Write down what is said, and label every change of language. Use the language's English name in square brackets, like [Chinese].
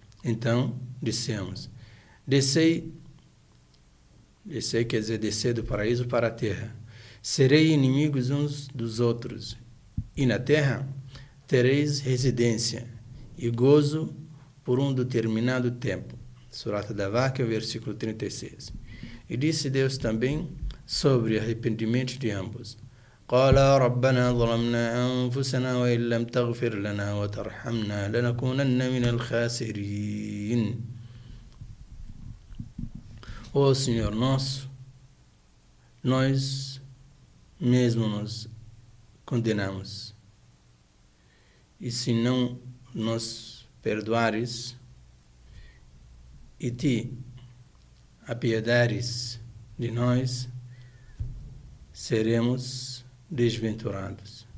[Portuguese] Então, dissemos: descei quer dizer descer do paraíso para a terra. Serei inimigos uns dos outros, e na terra tereis residência e gozo por um determinado tempo. Surata da Vaca, versículo 36. E disse Deus também sobre arrependimento de ambos: [Arabic] قَالَا رَبَّنَا ظَلَمْنَا أَنفُسَنَا وَإِن لَّمْ تَغْفِرْ لَنَا وَتَرْحَمْنَا لَنَكُونَنَّ مِنَ الْخَاسِرِينَ. [Portuguese] Ó Senhor nosso, nós mesmo nos condenamos, e se não nos perdoares e te apiedares de nós, seremos desventurados.